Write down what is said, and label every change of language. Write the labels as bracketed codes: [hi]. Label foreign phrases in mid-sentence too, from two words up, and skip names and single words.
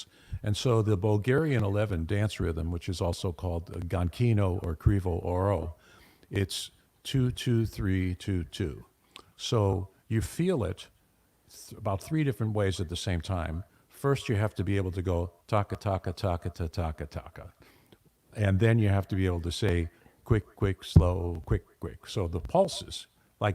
[en] And so the Bulgarian 11 dance rhythm, which is also called Gankino or Krivo Oro, it's 2, 2, 3, 2, 2. So you feel it about three different ways at the same time. First, you have to be able to go taka, taka, taka, ta, taka, taka. And then you have to be able to say quick, quick, slow, quick, quick. So the pulses